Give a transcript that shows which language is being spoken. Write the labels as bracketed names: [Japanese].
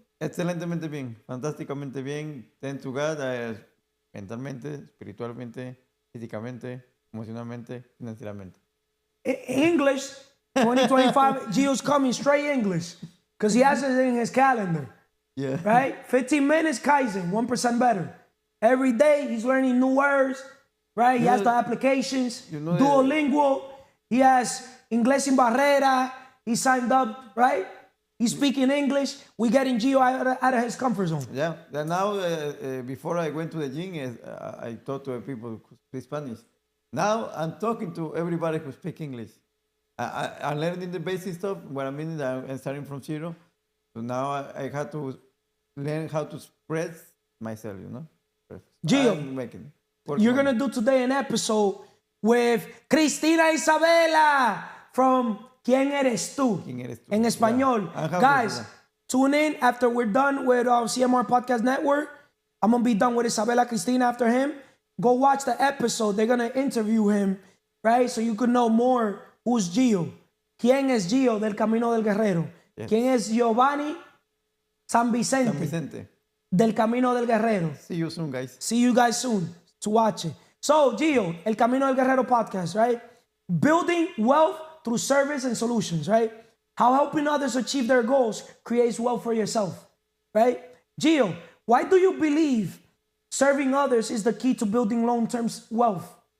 [Spanish] Excelentemente bien, fantásticamente bien. [English] Thanks to God, [Spanish] mentalmente, espiritualmente, físicamente, emocionalmente, financieramente. [English] English, 2025, Gio's coming straight English because he has it in his calendar. Yeah. Right? 15 minutes, Kaizen, 1% better. Every day, he's learning new words, right? He You has know- the applications, you know that- Duolingo. He has Inglés sin Barrera. He signed up, right? He's speaking English. We getting Gio out of his comfort zone. Yeah. Then now, before I went to the gym, I talked to people who speak Spanish. Now I'm talking to everybody who speaks English. I'm learning the basic stuff. What I mean is I'm starting from zero. So now I had to learn how to express myself, you know? Gio, I'm making. You're going to do today an episode with Cristina Isabela from ¿Quién eres tú? [Spanish] ¿Quién eres tú? En español. [English] Yeah. [Spanish] Ajá, [English] Guys, [Spanish] pues, [English] tune in after we're done with CMR Podcast Network. I'm going to be done with Isabela Cristina after him. Go watch the episode. They're going to interview him, right? So you can know more who's Gio. [Spanish] ¿Quién es Gio del Camino del Guerrero? [English] Yes. [Spanish] ¿Quién es Giovanni San Vicente, San Vicente. del Camino del Guerrero? [English] See you soon, guys. See you guys soon to watch it. So, Gio, El Camino del Guerrero podcast, right? Building wealth through service and solutions, right? How helping others achieve their goals creates wealth for yourself, right? Gio, why do you believe serving others is the key to building long-term wealth?